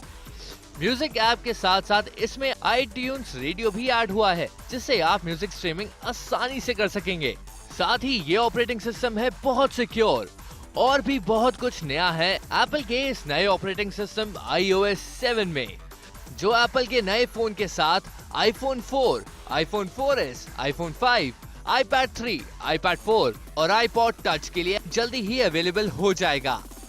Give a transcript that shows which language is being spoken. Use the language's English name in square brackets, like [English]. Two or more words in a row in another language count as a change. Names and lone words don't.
[English] music app [Hindi] के साथ साथ इसमें iTunes रेडियो भी ऐड हुआ है, जिससे आप [English] music streaming [Hindi] आसानी से कर सकेंगे। साथ ही ये [English] operating system [Hindi] है बहुत सिक्योर और भी बहुत कुछ नया है एप्पल के इस नए [English] operating system [Hindi] iOS 7 में, जो एप्पल के नए फोन के साथ iPhone 4, iPhone 4S, iPhone 5, iPad 3, iPad 4 और iPod Touch के लिए जल्दी ही अवेलेबल हो जाएगा।